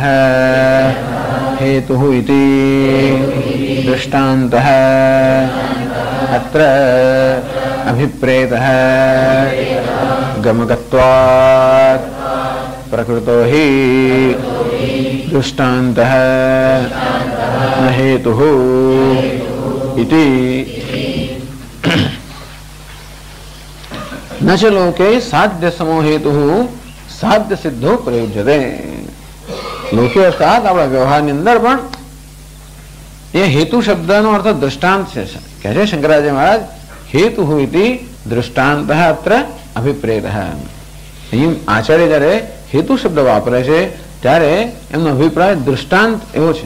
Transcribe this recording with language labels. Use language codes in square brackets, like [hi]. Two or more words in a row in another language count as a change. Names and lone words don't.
[sa] हेतुः इति दृष्टान्तः अत्र अभिप्रेतः गमकत्वात् प्रकृतो हि दृष्टान्तः न हेतुः इति। न च लोके साध्य समो हेतुः साध्य सिद्धो प्रयुज्यते। लोके अर्थात [gu] આપણા વ્યવહારની અંદર પણ એ હેતુ શબ્દનો અર્થ દૃષ્ટાંત છે. કહે છે શંકરાચાર્ય મહારાજ, [sa] હેતુઃ ઇતિ દૃષ્ટાંતઃ અત્ર અભિપ્રેતઃ. [gu] અહીં આચાર્ય જ્યારે હેતુ શબ્દ વાપરે છે ત્યારે એમનો અભિપ્રાય દૃષ્ટાંત એવો છે.